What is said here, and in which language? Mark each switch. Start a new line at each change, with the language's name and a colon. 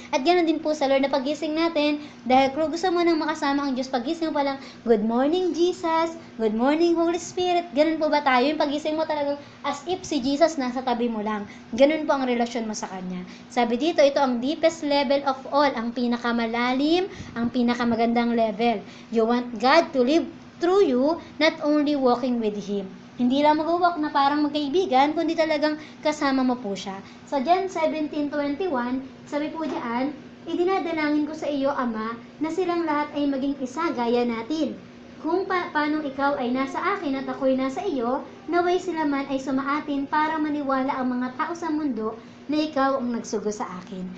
Filipino: At ganoon din po sa Lord na pagising natin, dahil kung gusto mo nang makasama ang Diyos, pagising mo pa lang,
English: good morning Jesus, good morning Holy Spirit.
Filipino: Ganun po ba tayo? Yung pagising mo talagang as if si Jesus nasa tabi mo lang. Ganun po ang relasyon mo sa Kanya. Sabi dito, ito ang
English: deepest level of all,
Filipino: ang pinakamalalim, ang pinakamagandang level.
English: You want God to live through you, not only walking with Him.
Filipino: Hindi lang mag-walk na parang magkaibigan, kundi talagang kasama mo po siya. Sa John 17:21, sabi po diyan, idinadalangin ko sa iyo, Ama, na silang lahat ay maging isa gaya natin. Kung paano ikaw ay nasa akin at ako'y nasa iyo, naway sila man ay sumaatin para maniwala ang mga tao sa mundo na ikaw ang nagsugo sa akin.